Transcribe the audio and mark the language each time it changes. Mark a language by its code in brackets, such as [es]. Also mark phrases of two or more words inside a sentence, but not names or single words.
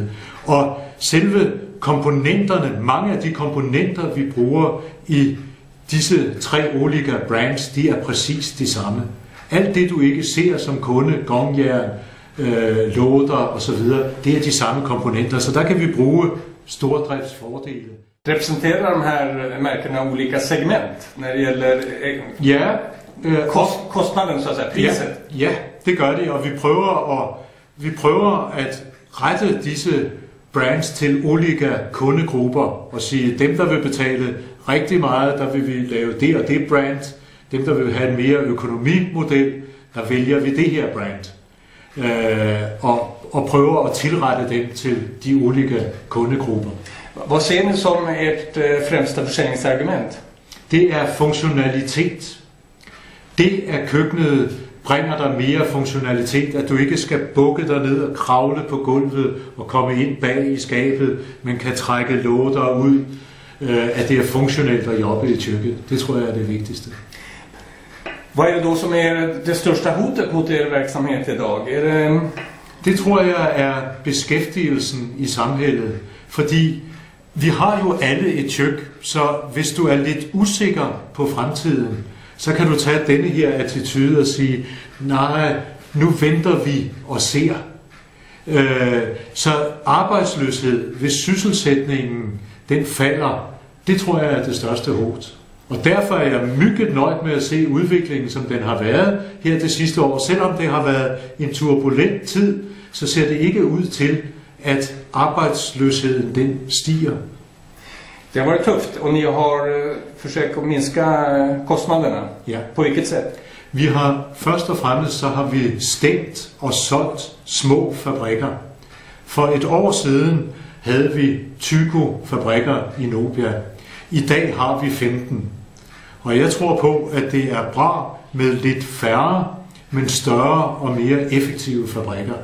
[da] Og selve komponenterne, mange af de komponenter, vi bruger i disse 3 olika brands, de er præcis de samme. Alt det, du ikke ser som kunde, gongjern, låder osv., det er de samme komponenter, så der kan vi bruge stordriftsfordele. [sv] Representerar de här märkena olika segment när det gäller kostnaden, så att säga, priset? [da] Ja, det gør de, og vi prøver at rette disse brands til olika kundegrupper og sige, dem der vil betale rigtig meget, der vil vi lave det og det brand. Dem der vil have en mere økonomimodel, der vælger vi det her brand. Og prøver at tilrette dem til de olika kundegrupper. [sv] Vad ser ni som ert främsta försäljningsargument? [da] Det er funktionalitet. Det at køkkenet bringer dig mere funktionalitet, at du ikke skal bukke dig ned og kravle på gulvet og komme ind bag i skabet, men kan trække låder ud, at det er funktionelt at jobbe i køkkenet. Det tror jeg er det vigtigste. [sv] Vad är det då som är det största hotet mot er verksamhet idag? [da] Det tror jeg er beskæftigelsen i samhället, fordi vi har jo alle et kök, så hvis du er lidt usikker på fremtiden, så kan du tage denne her attitude og sige, nej, nu venter vi og ser. Så arbejdsløshed, hvis sysselsætningen den falder, det tror jeg er det største hot. Og derfor er jeg [sv] mycket nøjd [da] med at se udviklingen, som den har været her det sidste år. Selvom det har været en turbulent tid, så ser det ikke ud til, at arbejdsløsheden den stiger. [sv] Det har varit tufft och ni har försökt att minska kostnaderna. Ja. På vilket sätt? [da] Vi har først og fremmest så har vi stængt og solgt små fabrikker. For et år siden havde vi 20 fabrikker i Nobia. I dag har vi 15. Og jeg tror på, at det er bra med lidt færre, men større og mere effektive fabrikker.